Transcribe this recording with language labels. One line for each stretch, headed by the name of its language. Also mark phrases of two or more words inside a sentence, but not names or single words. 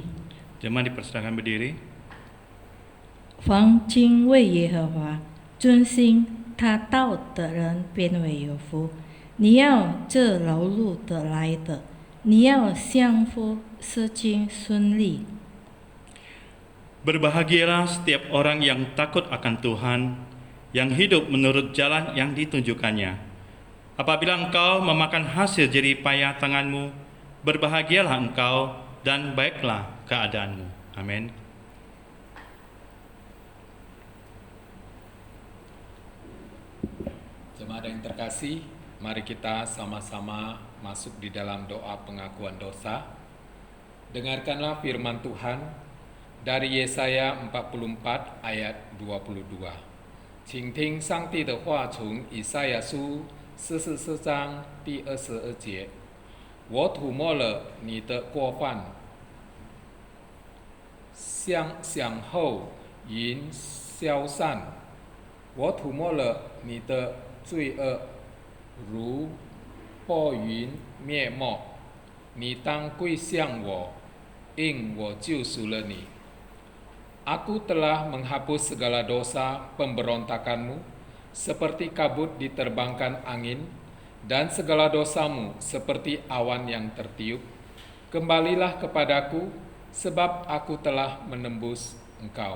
Indonesian: Jemaat dipersilakan berdiri.
Chinese: 凡敬畏耶和华、遵行他道的人，便为有福。你要这劳碌得来的，你要享福，事情顺利。
Indonesian: Berbahagialah setiap orang yang takut akan Tuhan, yang hidup menurut jalan yang ditunjukkannya. Apabila engkau memakan hasil jerih payah tanganmu, berbahagialah engkau dan baiklah keadaanmu. Amin. Jemaat yang terkasih, mari kita sama-sama masuk di dalam doa pengakuan dosa. Dengarkanlah firman Tuhan dari Yesaya 44 ayat 22.
Chinese: 请听上帝的话，从以赛亚书44章第22节。我涂抹了你的过犯，向后云消散。我涂抹了你的罪恶，如破云灭没。你当归向我，因我救赎了你。
Indonesian: Aku telah menghapus segala dosa pemberontakanmu, seperti kabut diterbangkan angin, dan segala dosamu seperti awan yang tertiup. Kembalilah kepadaku, sebab aku telah menembus engkau.